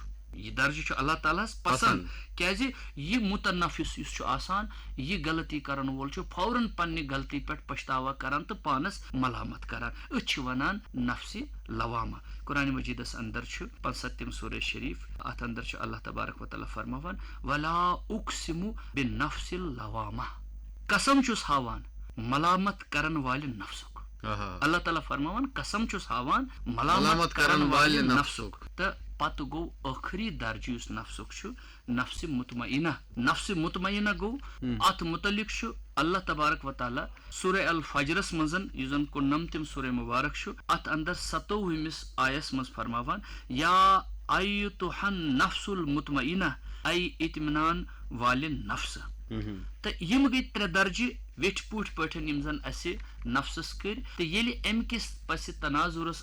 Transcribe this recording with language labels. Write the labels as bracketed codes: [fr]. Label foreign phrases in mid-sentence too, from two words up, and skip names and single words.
[ks] یہِ درجہِ چھُ اللہ تعالیٰ ہَس پسنٛد کیازِ یہِ مُتنفِس یُس چھُ آسان یہِ غلطی کرن وول چھُ فوراً پننہِ غلطی پٮ۪ٹھ پشتاوا کران تہٕ پانس ملامت کران أتھۍ چھِ وَنان نفسِ لوامہ قرآنِ مجیٖدس اندر چھُ 75 سورہ شریٖف اتھ اندر چھُ [ar] اللہ تبارک وتعالیٰ [ks] فرماوان [ar] ولا اقسم بنفس اللوامہ [ks] قسم چھُس ہاوان ملامت کرن والہِ نفسُک اللہ تعالیٰ فرماوان قسم چھُس ہاوان ملامت کرن والہِ نفسُک تہٕ پتہٕ گوٚو ٲخری درجہِ یُس نفسُک چھُ نفسِ مطمئنہ گوٚو اتھ متعلق چھُ [ar] اللہ تبارک وتعالیٰ [ks] سورہ الفجرس منٛز یُس زن 19 سورہ مبارک چھُ اتھ اندر 27 آیس منٛز فرماوان [ar] یا ایتُھا النفس المطمئنہ [ks] اے اطمینان والہِ نفسہٕ تہٕ یِم گٔے 3 درجہِ ویٹھۍ پوٗٹھۍ پٲٹھۍ یِم زن اسہِ نفسس کٔرۍ تہٕ ییٚلہِ امہِ کِس پسہِ تناظُرس